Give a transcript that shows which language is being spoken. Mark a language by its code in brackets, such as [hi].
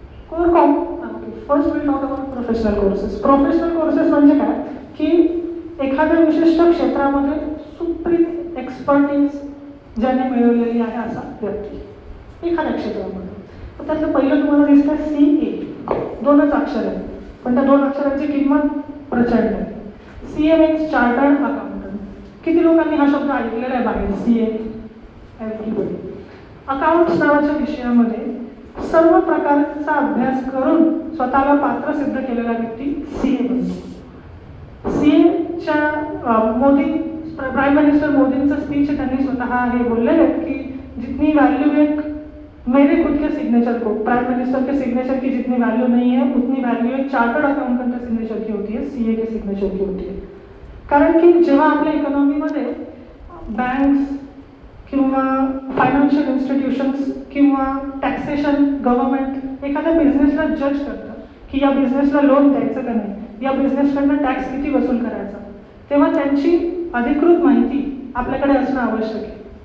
[mr] Core com [en] First will talk about professional courses. [mr] Professional courses म्हणजे काय की एखाद्या विशिष्ट क्षेत्रामध्ये सुप्रीम एक्सपर्टीज ज्याने मिळवलेली आहे असा व्यक्ती एखाद्या क्षेत्रामध्ये. तर त्यातलं पहिलं तुम्हाला दिसतं CA. 2च अक्षर आहेत पण त्या 2 अक्षरांची किंमत प्रचंड आहे. [en] CA means chartered accountant. [mr] किती लोकांनी हा शब्द ऐकलेला आहे बाहेर? [en] CA. Everybody. [mr] अकाउंट्स नावाच्या विषयामध्ये सर्व प्रकारचा अभ्यास करून स्वतःला पात्र सिद्ध केलेला व्यक्ती CA बनतो. CAच्या मोदी प्राईम मिनिस्टर मोदींचं स्पीच त्यांनी स्वतः हे बोललेले आहेत की [hi] जितनी वैल्यू एक मेरे खुद के सिग्नेचर को, प्राइम मिनिस्टर के सिग्नेचर की जितनी वैल्यू नहीं है उतनी वैल्यू एक चार्टर्ड अकाउंटंट के सिग्नेचर की होती है, CA के सिग्नेचर की होती है. [mr] कारण की जेव्हा आपल्या इकॉनॉमीमध्ये बँक्स किंवा फायनान्शियल इन्स्टिट्यूशन्स किंवा टॅक्सेशन गव्हर्नमेंट एखाद्या बिझनेसला जज करतं की या बिझनेसला लोन द्यायचं का नाही, या बिझनेसकडनं टॅक्स किती वसूल करायचा, तेव्हा त्यांची अधिकृत माहिती आपल्याकडे असणं आवश्यक आहे.